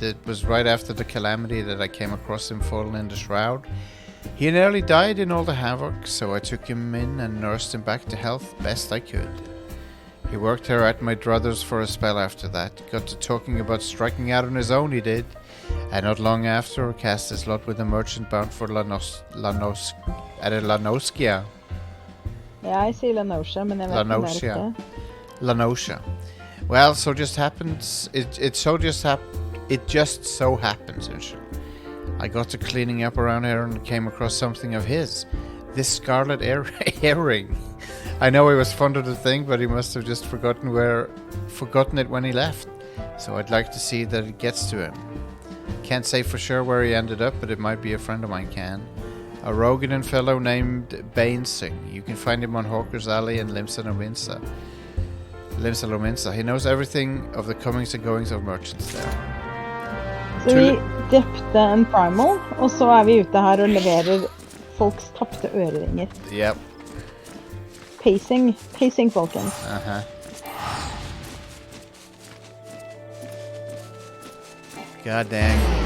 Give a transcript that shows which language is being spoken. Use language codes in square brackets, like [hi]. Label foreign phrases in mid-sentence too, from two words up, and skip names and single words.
[en] It was right after the calamity that I came across him falling in the shroud. He nearly died in all the havoc, so I took him in and nursed him back to health best I could. He worked here at my druthers for a spell after that. Got to talking about striking out on his own, he did. And not long after, cast his lot with a merchant bound for Lanoskia. [no] Ja, jeg sier Lanosha, men jeg vet ikke om det er riktig. Lanosha. [en] Well, so just happens. It just so happens. I got to cleaning up around here and came across something of his. This scarlet earring. I know he was fond of the thing, but he must have just forgotten it when he left. So I'd like to see that it gets to him. Can't say for sure where he ended up, but it might be a friend of mine can. A Rogadan fellow named Bainsing. You can find him on Hawker's Alley in Limsa Lominsa. He knows everything of the comings and goings of merchants there. [no] Så vi drepte en primal, og så er vi ute her og leverer folks tapte øreringer. [en] Yep. [no] Pacing, folkens. [en] God dang.